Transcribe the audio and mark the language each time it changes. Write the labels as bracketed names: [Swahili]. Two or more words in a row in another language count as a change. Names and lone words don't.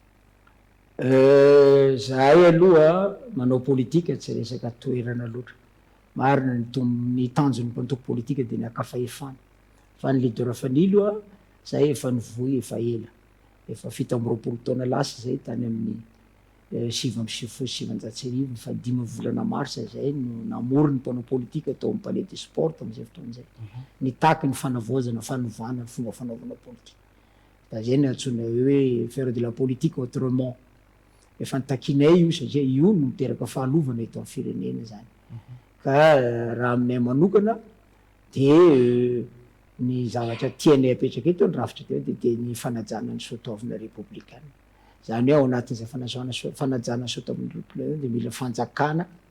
[Malagasy] Zahay aloha manao politika tsy resaka toerana loatra marina ny tanjon'ny mpantoko politika de ny akafahefana fa ny leader fanilo zahay efa nivoy efa ela efa 7 taona lasa zay tany amin'ny 7 fa 5 volana marsa zay no namory ny mpanao politika tao amin'ny [French] palais de sport [Malagasy] am'izay fotoan'izay nitaky ny fanavoazana fanovana ny fomba fanaovana politika da zay ny antsoina hoe [French] faire de la politique autrement [Malagasy] efa nitakinay io satria io no miteraka fahalovana eto amin'ny firenena zany ka raha aminay manokana de ny zavatra tianay apetraka eto ny rafitra teo de ny fanajana ny sotaovina républicaine zany hoe ao anatin'izay fanajana sotaovina de mila fanjakana